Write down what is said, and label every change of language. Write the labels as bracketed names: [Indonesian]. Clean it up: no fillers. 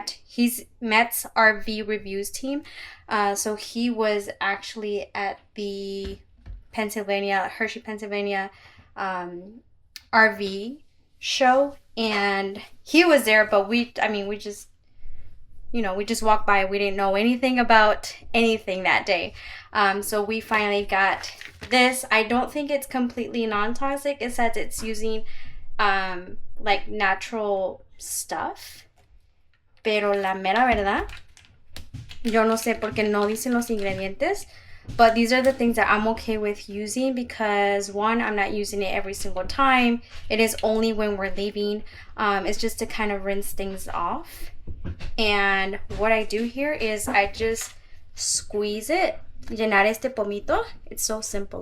[English] He's Matt's RV reviews team. So he was actually at the Hershey, Pennsylvania RV show, and he was there, but we just walked by. We didn't know anything about anything that day. So we finally got this. I don't think it's completely non-toxic. It says it's using like natural stuff. [Spanish] Pero la mera verdad, yo no sé porque no dicen los ingredientes. [English] But these are the things that I'm okay with using because one, I'm not using it every single time. It is only when we're leaving. It's just to kind of rinse things off. And what I do here is I just squeeze it, [Spanish] llenar este pomito. [English] It's so simple.